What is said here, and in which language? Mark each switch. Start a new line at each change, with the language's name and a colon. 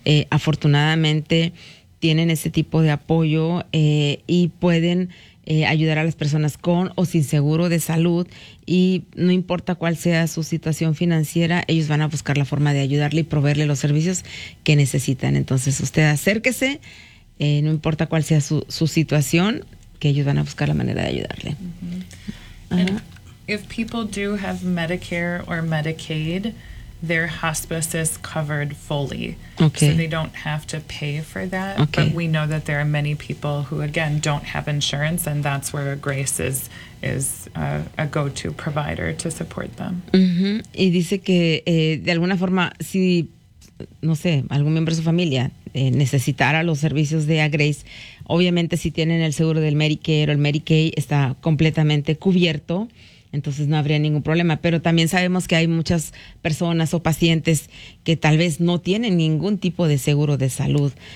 Spanish: Afortunadamente tienen ese tipo de apoyo y pueden ayudar a las personas con o sin seguro de salud, y no importa cuál sea su situación financiera, ellos van a buscar la forma de ayudarle y proveerle los servicios que necesitan. Entonces usted acérquese. No importa cuál sea su situación, que ellos van a buscar la manera de ayudarle. Mm-hmm. Uh-huh.
English: If people do have Medicare or Medicaid, their hospice is covered fully. Okay. So they don't have to pay for that. Okay. But we know that there are many people who, again, don't have insurance, and that's where Grace is a go-to provider to support them.
Spanish: Mm-hmm. Y dice que, de alguna forma, si, no sé, algún miembro de su familia necesitara los servicios de Agrace, obviamente si tienen el seguro del Medicare o el Medicaid, está completamente cubierto, entonces no habría ningún problema. Pero también sabemos que hay muchas personas o pacientes que tal vez no tienen ningún tipo de seguro de salud.